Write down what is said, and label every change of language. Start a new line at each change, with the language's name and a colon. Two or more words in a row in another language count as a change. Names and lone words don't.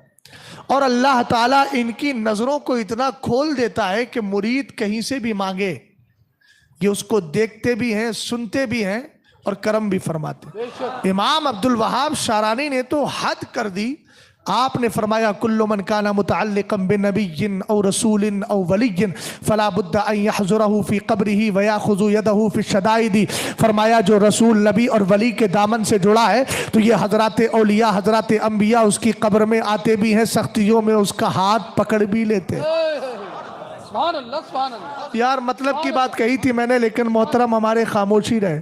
Urdu: اور اللہ تعالیٰ ان کی نظروں کو اتنا کھول دیتا ہے کہ مرید کہیں سے بھی مانگے یہ اس کو دیکھتے بھی ہیں، سنتے بھی ہیں اور کرم بھی فرماتے. امام عبد الوہاب شارانی نے تو حد کر دی. آپ نے فرمایا
Arabic: كل من كان متعلقا بنبي أو رسول أو ولي فلا بد أن يحضره في قبره ويأخذ يده في شدائده.
Urdu: فرمایا جو رسول نبی اور ولی کے دامن سے جڑا ہے تو یہ حضرات اولیاء حضرات انبیاء اس کی قبر میں آتے بھی ہیں، سختیوں میں اس کا ہاتھ پکڑ بھی لیتے ہیں.
Arabic: سبحان الله، سبحان الله,
Urdu: یار مطلب کی بات کہی تھی میں نے، لیکن محترم ہمارے خاموشی رہے.